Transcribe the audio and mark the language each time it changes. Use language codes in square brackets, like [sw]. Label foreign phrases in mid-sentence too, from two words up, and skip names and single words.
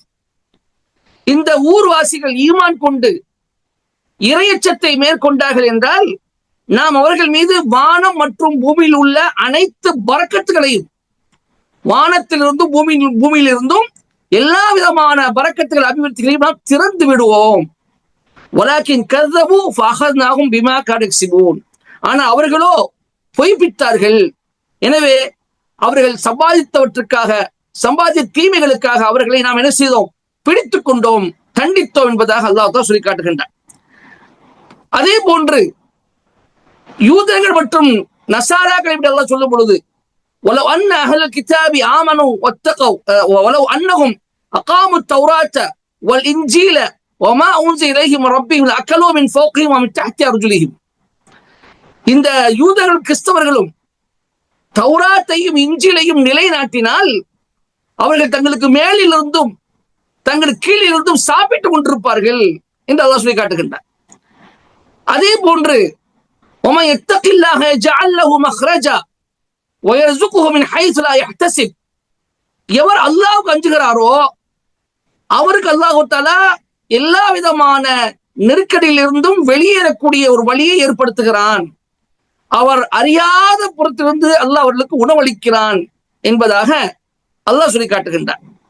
[ta] இந்த ஊர்வாசிகள் ஈமான் கொண்டு இறையச்சத்தை மேற்கொண்டார்கள் என்றால் நாம் அவர்கள் மீது வானம் மற்றும் பூமியில் உள்ள அனைத்து பரக்கத்துகளையும், வானத்திலிருந்தும் பூமியிலிருந்தும் எல்லா விதமான பரக்கத்துகள், அபிவிருத்திகளையும் நாம் திறந்து விடுவோம். [ar] வலாக்கின் கذبوا فأخذناهم بما كانوا يكسبون. [ta] ஆனா அவர்களோ பொய்ப்பித்தார்கள். எனவே அவர்கள் சம்பாதித்தவற்றுக்காக, சம்பாதித்த தீமைகளுக்காக அவர்களை நாம் என்ன செய்தோம், பிடித்துக் கொண்டோம், தண்டித்தோம் என்பதாக அல்லாஹ் தஆலா சொல்லி காட்டுகின்றார். அதே போன்று யூதர்கள் மற்றும் நசாராக்களை பற்றி அல்லாஹ் சொல்லும் பொழுது, [ar] وَلَوْ أَنَّ أَهْلَ الْكِتَابِ آمَنُوا وَاتَّقَوْا وَلَوْ أَنَّهُمْ أَقَامُوا التَّوْرَاةَ وَالْإِنْجِيلَ وَمَا أُنْزِلَ إِلَيْهِمْ مِنْ رَبِّهِمْ لَأَكَلُوا مِنْ فَوْقِهِمْ وَمِنْ تَحْتِ أَرْجُلِهِمْ. [ta] இந்த யூதர்கள் கிறிஸ்தவர்களும் தௌராத்தையும் இஞ்சிலையும் நிலைநாட்டினால் அவர்கள் தங்களுக்கு மேலிலிருந்தும் தங்களுக்கு கீழிலிருந்தும் சாப்பிட்டுக் கொண்டிருப்பார்கள் என்று அல்லாஹ் சொல்லி காட்டுகின்றார். அதே போன்று [ar] وَمَنْ يَتَّقِ اللَّهَ يَجْعَلْ لَهُ مَخْرَجًا وَيَرْزُقْهُ مِنْ حَيْثُ لَا يَحْتَسِبُ. [ta] எவர் அல்லாஹ்வுக்கு அஞ்சுகிறாரோ அவருக்கு அல்லாஹ் தஆலா எல்லா விதமான நெருக்கடியிலிருந்தும் வெளியேறக்கூடிய ஒரு வழியை ஏற்படுத்துகிறான். அவர் அறியாத புறத்திலிருந்து அல்லாஹ் அவர்களுக்கு உணவளிக்கிறான் என்பதாக அல்லாஹ் சொல்லி காட்டுகின்றார்.